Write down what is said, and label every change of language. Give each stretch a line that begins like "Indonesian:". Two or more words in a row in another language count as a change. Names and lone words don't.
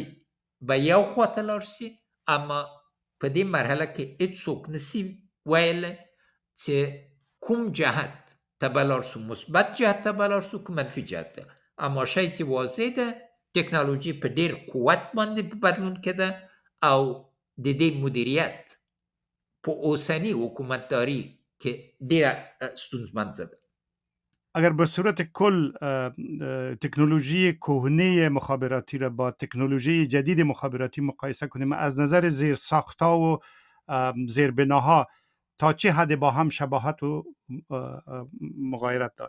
Pashto: به یو خواته لاړ شي اما په دې مرحله کې هیڅوک نشي ویلی چې کوم جهت ته به لاړ شو مثبت جهت ته به لاړ شو که منفي جهت ته اما شی چې واضح ده ټکنالوژي په ډېر قوت باندې بدلون کې ده او د دې مدیریت په اوسنی حکومتداری که ډېره ستونزمنده ده.
Persian: اگر به صورت کل تکنولوژی کهنه مخابراتی را با تکنولوژی جدید مخابراتی مقایسه کنیم از نظر زیر ساختها و زیر بناها تا چه حد با هم شباهت و مغایرت داره؟